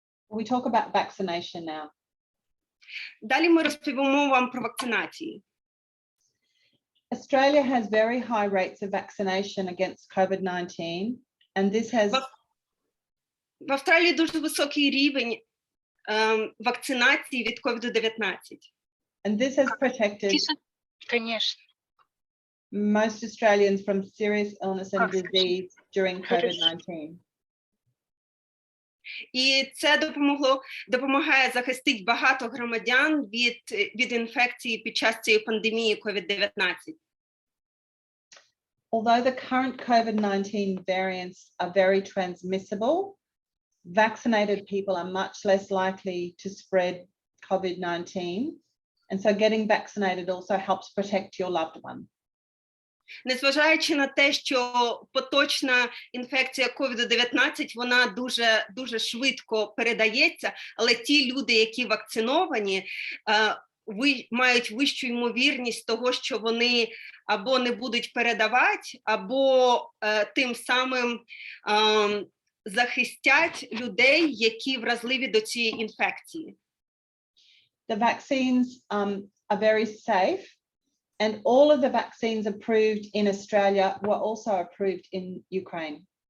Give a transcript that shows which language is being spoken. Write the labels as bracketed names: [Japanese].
[English] We talk about vaccination now. [Ukrainian] Далі ми розповімо вам про вакцинації. [English] Australia has very high rates of vaccination against COVID-19 and this has [Ukrainian] В Австралії дуже високий рівень вакцинації від COVID-19. [English] And this has protected most Australians from serious illness and disease during COVID-19. [Ukrainian] І це допомагає захистити багато громадян від інфекції під час цієї пандемії COVID-19. [English] Although the current COVID-19 variants are very transmissible, vaccinated people are much less likely to spread COVID-19. And so getting vaccinated also helps protect your loved one. [Ukrainian] Незважаючи на те, що поточна інфекція COVID-19, вона дуже швидко передається, але ті люди, які вакциновані, мають вищу ймовірність того, що вони або не будуть передавати, або тим самим захистять людей, які вразливі до цієї інфекції. [English] The vaccines are very safe, and all of the vaccines approved in Australia were also approved in Ukraine.